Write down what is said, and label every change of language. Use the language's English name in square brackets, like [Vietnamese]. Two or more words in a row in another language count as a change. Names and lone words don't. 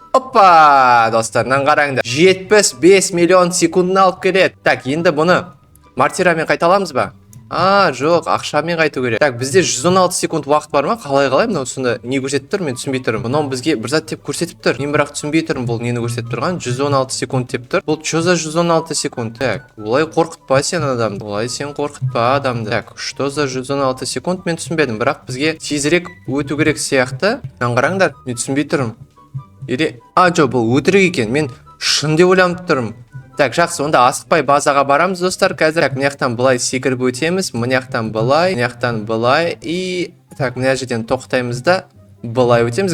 [Kazakh] Опа, достар, нан қараңдар. 75 миллион секундына алып келеді. Так, енді бұны мартирамен қайталамыз ба? Жоқ, ақшамен қайту керек. Так, бізде 116 секунд уақыт бар ма? Қалай, мынау сонда не көрсетіп тұр? Мен түсінбей тұрмын. Мынау бізге бір зат деп көрсетіп тұр. Мен бірақ түсінбей тұрмын, бұл нені көрсетіп тұрған? 116 секунд деп тұр. Бұл [Russian] что за [Kazakh] 116 секунд? Так, олай қорқытпа сен адамды. [Russian] Так, что за 116 секунд? [Kazakh] Мен түсінбедім, бірақ бізге тезірек өту керек сияқты. Нан қараңдар, мен түсінбей тұрмын. Или жо, бұл өтірік екен. Мен шын деп ойланып тұрмын. Так, жақсы, онда асықпай базаға барамыз, достар. Қазір так, мынаяқтан былай секіріп өтеміз, мынаяқтан былай, мынаяқтан былай [Russian] и так, [Kazakh] мына жерден тоқтаймыз да былай өтеміз.